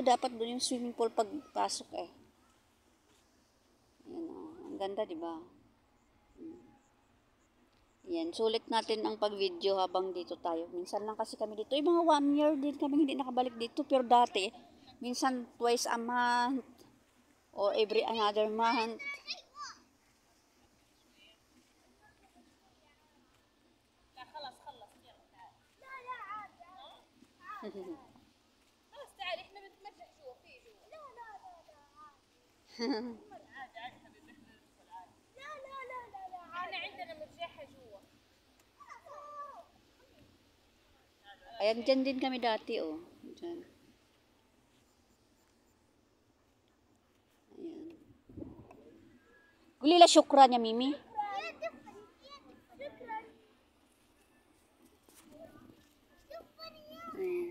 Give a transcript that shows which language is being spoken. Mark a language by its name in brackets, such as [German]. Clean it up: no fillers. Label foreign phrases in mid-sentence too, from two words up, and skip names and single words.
[Filipino] Dapat doon yung swimming pool pagpasok, eh. Ayan, oh. Ang ganda, di ba? Yan, sulit natin ang pag-video habang dito tayo. Minsan lang kasi kami dito. Yung mga 1 year din kami hindi nakabalik dito. Pero dati, minsan [English] twice a month or every another month. [Arabic] خلاص تعالي احنا بنتمشى جوا في جوا لا لا لا لا عادي عادي عادي حبيبي احنا ندخل عادي لا لا لا لا لا احنا عندنا مرجحة جوا [Filipino] Ayan, dyan din kami dati, oh. Dyan. Ayan. Gulila syukran niya, Mimi. Ayan.